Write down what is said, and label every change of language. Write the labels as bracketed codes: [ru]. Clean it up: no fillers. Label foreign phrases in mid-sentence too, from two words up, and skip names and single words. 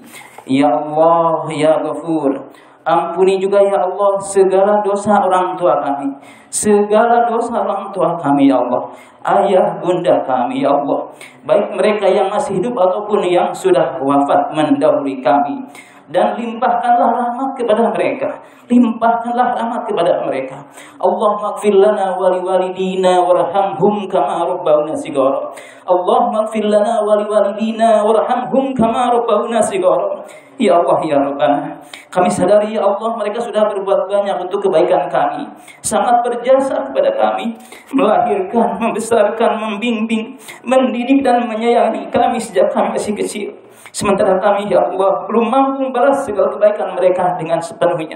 [ar] يا الله، يا غفور, [id] ampuni juga [ar] يا الله [id] segala dosa orang tua kami, segala dosa orang tua kami [ar] يا الله, [id] ayah bunda kami [ar] يا الله, [id] baik mereka yang masih hidup ataupun yang sudah wafat mendahului kami. dan limpahkanlah rahmat kepada mereka. Limpahkanlah rahmat kepada mereka. [ar] اللهم اغفر لنا ولوالدينا وارحمهم كما ربونا صغارا. اللهم اغفر لنا ولوالدينا وارحمهم كما ربونا صغارا. يا الله، يا ربنا, [id] kami sadari [ar] يا الله, [id] mereka sudah berbuat banyak untuk kebaikan kami, sangat berjasa kepada kami, melahirkan, membesarkan, membimbing, mendidik dan menyayangi kami sejak kami masih kecil. Sementara kami [ar] يا الله [id] belum mampu membalas segala kebaikan mereka dengan sepenuhnya.